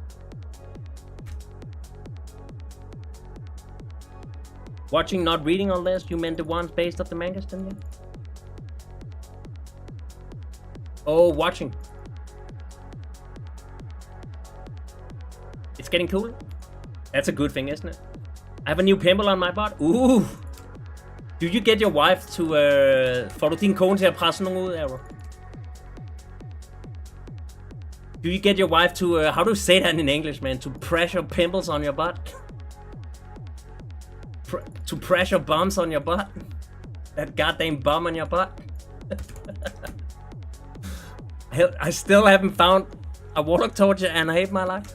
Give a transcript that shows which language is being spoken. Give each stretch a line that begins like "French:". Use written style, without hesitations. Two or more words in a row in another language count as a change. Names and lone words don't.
English: Watching, not reading, unless you meant the ones based off the mangas, didn't you? Oh, watching. It's getting cool. That's a good thing, isn't it? I have a new pimple on my butt. Ooh. Do you get your wife to...
Danish: får du din kone til at presse nogen ud,
English: Arrow? Do you get your wife to... how do you say that in English, man? To pressure pimples on your butt? To pressure bumps on your butt? That goddamn bum on your butt? I still haven't found a warlock torture and I hate my life.